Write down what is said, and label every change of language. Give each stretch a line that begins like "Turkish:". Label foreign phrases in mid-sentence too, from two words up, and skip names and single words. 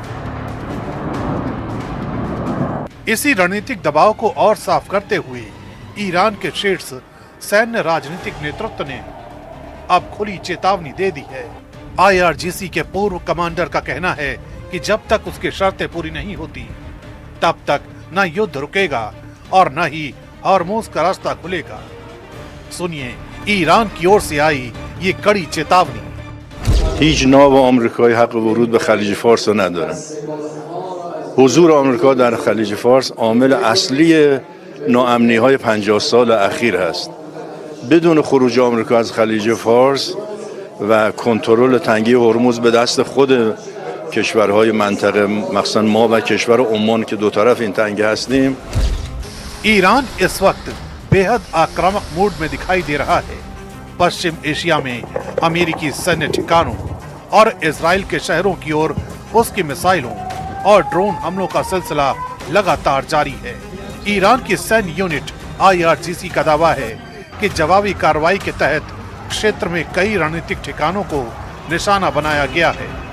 Hindi: इसी रणनीतिक दबाव को और साफ करते हुए ईरान के शीर्ष सैन्य राजनीतिक नेतृत्व ने अब खुली चेतावनी दे दी है। IRGC के पूर्व कमांडर का कहना है कि जब तक उसकी शर्तें पूरी नहीं होती, तब तक न युद्ध रुकेगा और न ही हॉर्मुज़ का रास्ता खुलेगा। सुनिए ईरान की ओर से आई ये कड़ी चेतावनी।
Persian: هیچ ناو آمریکایی حق ورود به خلیج فارس رو ندارن. حضور آمریکا در خلیج فارس عامل اصلی ناامنی‌های 50 سال اخیر هست. بدون خروج آمریکا از خلیج فارس و کنترل تنگی هرمز به دست خود کشورهای منطقه، مخصوصا ما و کشور عمان که دو طرف این تنگه هستیم.
Hindi: ईरान इस वक्त बेहद आक्रामक मूड में दिखाई दे रहा है। पश्चिम एशिया में अमेरिकी सैन्य ठिकानों और इजराइल के शहरों की ओर उसकी मिसाइलों और ड्रोन हमलों का सिलसिला लगातार जारी है। ईरान की सैन्य यूनिट IRGC का दावा है कि जवाबी कार्रवाई के तहत क्षेत्र में कई रणनीतिक ठिकानों को निशाना बनाया गया है।